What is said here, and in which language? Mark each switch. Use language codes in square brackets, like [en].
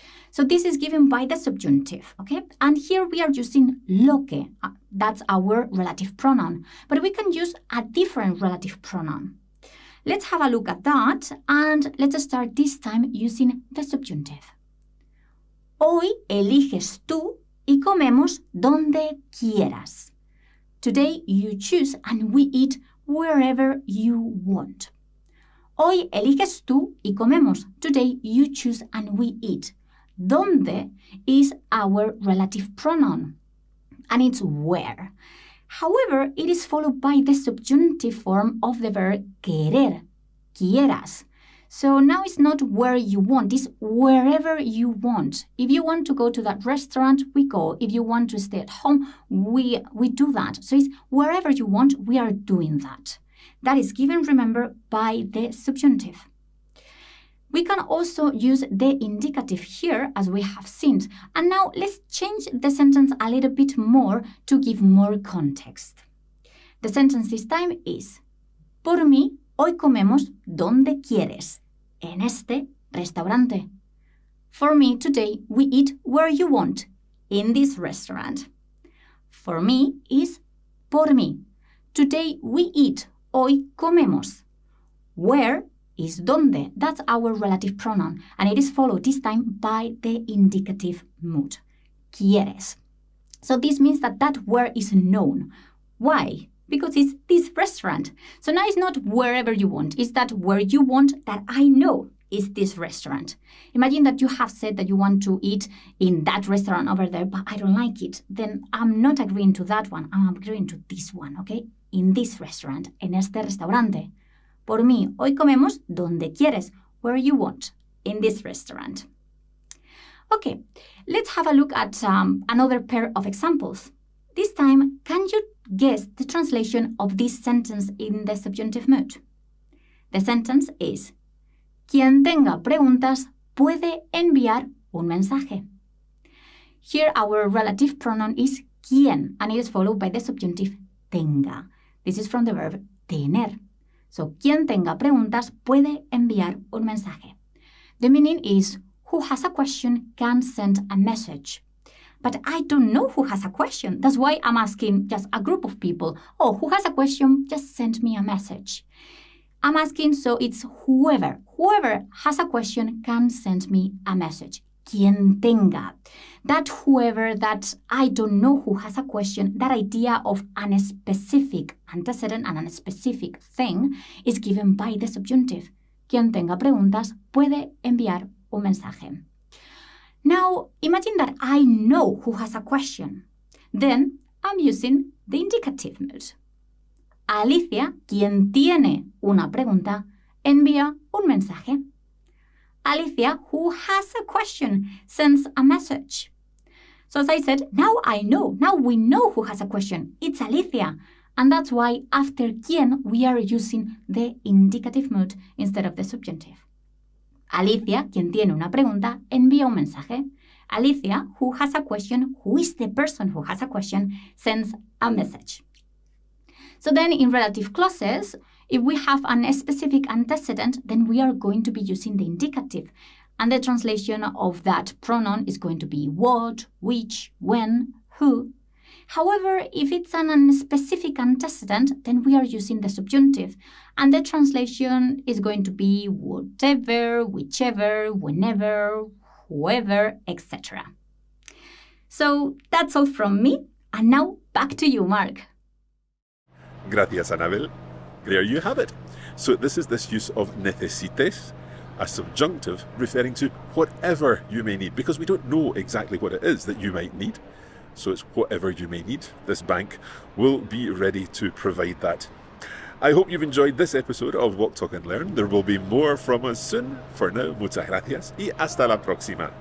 [en] So this is given by the subjunctive, okay? And here we are using lo que. That's our relative pronoun. But we can use a different relative pronoun. let's have a look at that, and let's start this time using the subjunctive. [es] Hoy eliges tú y comemos donde quieras. [en] Today you choose and we eat wherever you want. [es] Hoy eliges tú y comemos. [en] Today you choose and we eat. Donde is our relative pronoun, and it's where. However, it is followed by the subjunctive form of the verb querer, quieras. So now it's not where you want, it's wherever you want. If you want to go to that restaurant, we go. If you want to stay at home, we do that. So it's wherever you want, we are doing that. That is given, remember, by the subjunctive. We can also use the indicative here, as we have seen. And now let's change the sentence a little bit more to give more context. The sentence this time is, [es] por mí, hoy comemos donde quieres, en este restaurante. [en] For me, today, we eat where you want, in this restaurant. For me is [es] por mí. [en] Today, we eat, [es] hoy comemos. [en] Where is donde. That's our relative pronoun, and it is followed this time by the indicative mood. Quieres. So this means that that where is known. Why? Because it's this restaurant. So now it's not wherever you want. It's that where you want that I know is this restaurant. Imagine that you have said that you want to eat in that restaurant over there, but I don't like it. Then I'm not agreeing to that one. I'm agreeing to this one, okay? In this restaurant, [es] en este restaurante. Por mí, hoy comemos donde quieres, [en] where you want, in this restaurant. Okay, let's have a look at another pair of examples. This time, can you guess the translation of this sentence in the subjunctive mood? The sentence is, [es] quien tenga preguntas puede enviar un mensaje. [en] Here, our relative pronoun is quien, and it is followed by the subjunctive tenga. This is from the verb tener. So, [es] quien tenga preguntas puede enviar un mensaje. [en] The meaning is, who has a question can send a message. But I don't know who has a question. That's why I'm asking just a group of people. Oh, who has a question? Just send me a message. I'm asking, so it's whoever. Whoever has a question can send me a message. [es] Quien tenga. [en] That whoever, that I don't know who has a question, that idea of a specific antecedent and a specific thing is given by the subjunctive. [es] Quien tenga preguntas puede enviar un mensaje. [en] Now, imagine that I know who has a question. Then I'm using the indicative mood. [es] Alicia, quien tiene una pregunta, envía un mensaje. [en] Alicia, who has a question, sends a message. So as I said, now I know. Now we know who has a question. It's Alicia. And that's why after quien, we are using the indicative mood instead of the subjunctive. [es] Alicia, quien tiene una pregunta, envía un mensaje. [en] Alicia, who has a question, who is the person who has a question, sends a message. So then in relative clauses, if we have a specific antecedent, then we are going to be using the indicative. And the translation of that pronoun is going to be what, which, when, who. However, if it's an specific antecedent, then we are using the subjunctive. And the translation is going to be whatever, whichever, whenever, whoever, etc. So that's all from me. And now back to you, Mark. [es] Gracias, [en] Anabel. There you have it. So this is this use of necesites, a subjunctive referring to whatever you may need, because we don't know exactly what it is that you might need. So it's whatever you may need. This bank will be ready to provide that. I hope you've enjoyed this episode of Walk, Talk and Learn. There will be more from us soon. For now, [es] muchas gracias y hasta la próxima.